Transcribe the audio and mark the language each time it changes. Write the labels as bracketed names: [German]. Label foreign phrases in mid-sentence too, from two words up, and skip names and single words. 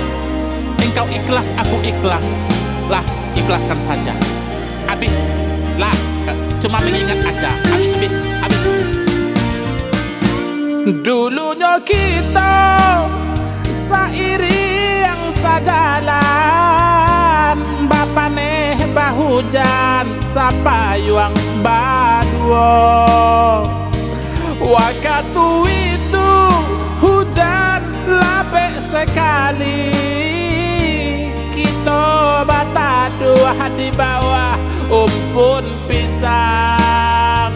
[Indonesian] Engkau ikhlas, aku ikhlas. Lah, ikhlaskan saja. Habis lah, cuma mengingat aja. [Minangkabau] Habis. Dulunya kita seiring sajalan, bapane bahujan sapayuang baduo. [Indonesian] Waktu itu hujan lapek sekali, kita bataduh di bawah umpun pisang.